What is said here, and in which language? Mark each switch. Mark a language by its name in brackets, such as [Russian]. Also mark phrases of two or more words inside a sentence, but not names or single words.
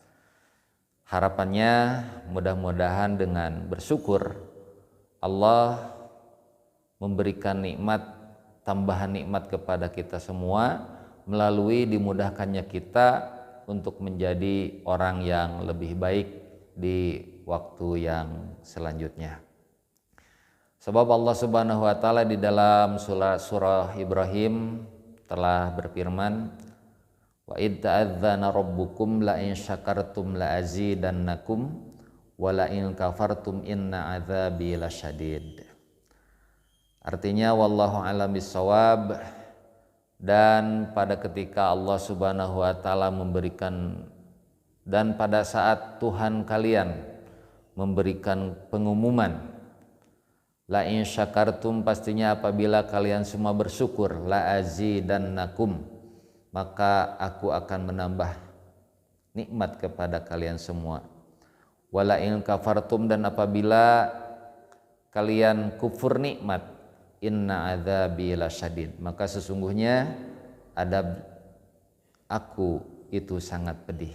[Indonesian] Harapannya mudah-mudahan dengan bersyukur Allah memberikan nikmat, tambahan nikmat kepada kita semua melalui dimudahkannya kita untuk menjadi orang yang lebih baik di waktu yang selanjutnya. Sebab Allah [Arabic] سبحانه وتعالى [Indonesian] di dalam surah Ibrahim telah berfirman, [Arabic] وإذ تأذن ربكم لئن شكرتم لأزيدنكم ولئن كفرتم إن عذابي لشديد. [Indonesian] Artinya [Arabic] والله أعلم بالصواب, [Indonesian] dan pada ketika Allah [Arabic] سبحانه وتعالى [Indonesian] memberikan, dan pada saat Tuhan kalian memberikan pengumuman, [Arabic] لئن شكرتم, [Indonesian] pastinya apabila kalian semua bersyukur, [Arabic] لأزيدنكم, [Indonesian] maka aku akan menambah nikmat kepada kalian semua. [Arabic] ولئن كفرتم, [Indonesian] dan apabila kalian kufur nikmat, [Arabic] إن عذابي لشديد, [Indonesian] maka sesungguhnya adab aku itu sangat pedih.